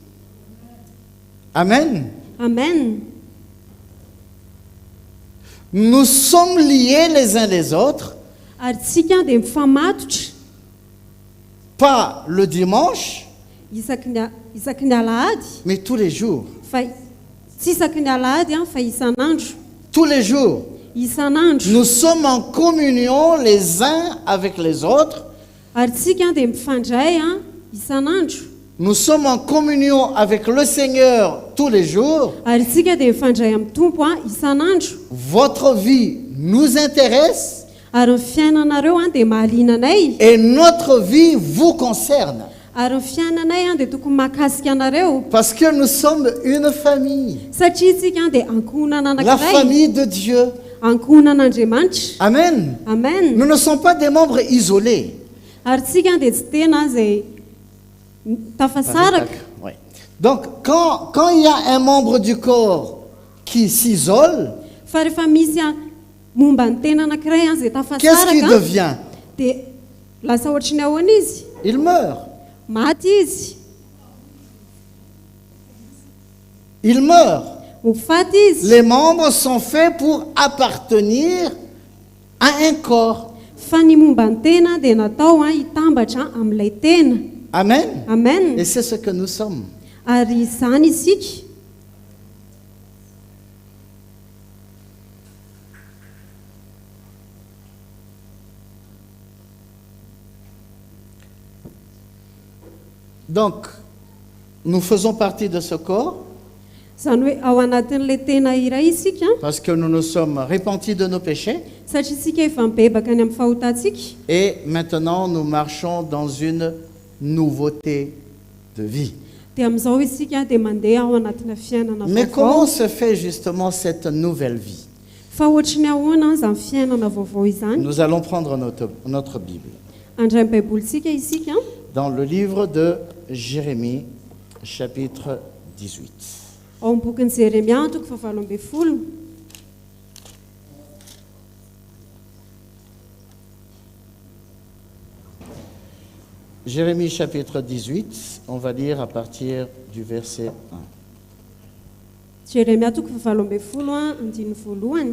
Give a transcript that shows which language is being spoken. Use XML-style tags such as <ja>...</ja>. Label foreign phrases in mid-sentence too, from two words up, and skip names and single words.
<fr>Amen. Amen. Nous sommes liés les uns les autres</fr> <mg>ary tsika dia mifamatotra</mg> <fr>pas le dimanche,</fr> <mg>isaky ny alahady</mg> <fr>mais tous les jours.</fr> <mg>fa tsy isaky ny alahady fa isan'andro.</mg> <fr>Tous les jours.</fr> <mg>Isan'andro.</mg> <fr>Nous sommes en communion les uns avec les autres.</fr> <mg>Ary tsika dia mifandray isan'andro.</mg> <fr>Nous sommes en communion avec le Seigneur tous les jours.</fr> <mg>Ary tsika dia mifandray amin'ny Tompo isan'andro.</mg> <fr>Votre vie nous intéresse</fr> <mg>Ary ny fiainanareo dia mahaliana anay.</mg> <fr>et notre vie vous concerne.</fr> <mg>Ary ny fiainanay dia tokony mahakasika anareo.</mg> <fr>Parce que nous sommes une famille.</fr> <mg>Satria tsika dia ankohonana</mg> <fr>La</fr> <mg>anankiray.</mg> <fr>famille de Dieu.</fr> <mg>Ankohonan'Andriamanitra. Amen. Amen.</mg> <fr>Nous ne sommes pas des membres isolés.</fr> <mg>Ary tsika dia tsy tena izay tafasaraka.</mg> <fr>Ouais. Donc, quand il y a un membre du corps qui s'isole,</fr> <mg>Fa rehefa misy momba ny tena anankiray izay</mg> <fr>qu'est-ce qu'il</fr> <mg>tafasaraka</mg> <fr>devient?</fr> <mg>dia lasa ohatry ny ahoana izy?</mg> <fr>Il meurt.</fr> <mg>Maty izy.</mg> <fr>Il meurt.</fr> <mg>Mifaty izy.</mg> <fr>Les membres sont faits pour appartenir à un corps.</fr> <mg>Fa ny momba ny tena dia natao hitambatra amin'ilay tena. Amen. Amen.</mg> <fr>Et c'est ce que nous sommes.</fr> <mg>Ary izany isika.</mg> <fr>Donc, nous faisons partie de ce corps</fr> <mg>Izany hoe ao anatin'ilay tena iray isika</mg> <fr>parce que nous nous sommes repentis de nos péchés</fr> <mg>satria isika efa mibebaka any amin'ny fahotantsika.</mg> <fr>et maintenant nous marchons dans une nouveauté de vie.</fr> <mg>Dia amin'izao isika dia mandeha ao anatina fiainana</mg> <fr>Mais comment</fr> <mg>vaovao.</mg> <fr>se fait justement cette nouvelle vie?</fr> <mg>Fa ohatry ny ahoana izany fiainana vaovao izany?</mg> <fr>Nous allons prendre notre Bible</fr> <mg>Andray ny baibolitsika isika</mg> <fr>dans le livre de Jérémie, chapitre 18.</fr> <mg>ao amin'ny bokin'i Jeremia toko 7.</mg> <fr>Jérémie, chapitre 18, on va lire à partir du verset 1.</fr> <mg>Jeremia toko 7 andiny voalohany.</mg>